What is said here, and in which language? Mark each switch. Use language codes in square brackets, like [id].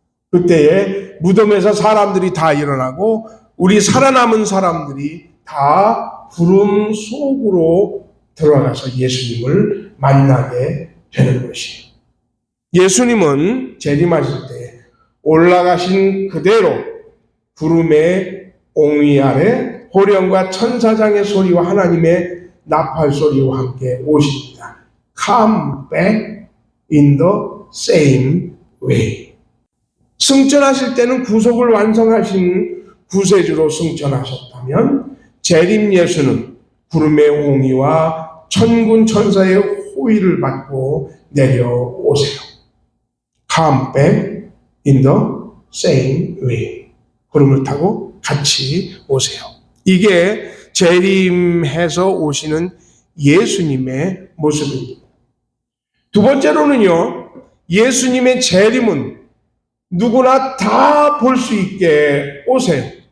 [ko] 그때에 무덤에서 사람들이 다 일어나고 우리 살아남은 사람들이 다 구름 속으로 들어가서 예수님을 만나게 되는 것이에요. 예수님은 재림하실 때 올라가신 그대로 구름의 옹위 아래 호령과 천사장의 소리와 하나님의 나팔 소리와 함께 오십니다. [en] Come back in the same way. [ko] 승천하실 때는 구속을 완성하신 구세주로 승천하셨다면 재림 예수는 구름의 옹이와 천군 천사의 호위를 받고 내려오세요. [en] Come back in the same way. [ko] 구름을 타고 같이 오세요. 이게 재림해서 오시는 예수님의 모습입니다. 두 번째로는요, 예수님의 재림은 누구나 다 볼 수 있게 오세요.